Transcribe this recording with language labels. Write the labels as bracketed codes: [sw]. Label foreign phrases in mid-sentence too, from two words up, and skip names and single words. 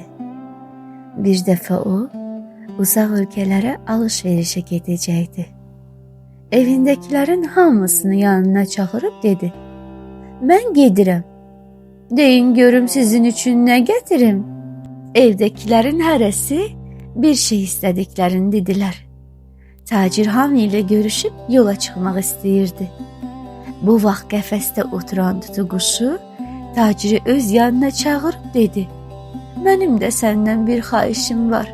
[tr] Bir defa o, uzak ülkelere alışverişe gidecekti. [az] Evindekilerin hamısını yanına çağırıp dedi: "Ben gedirəm. Deyin görüm sizin için ne getirim?" Evdekilerin hərəsi bir şey istədiklərini dedilər. Tacir hamı ilə görüşüb yola çıxmaq istəyirdi. Bu vaxt qəfəsdə oturan Tutuguşu taciri öz yanına çağırıb dedi: "Mənim də səndən bir xahişim var."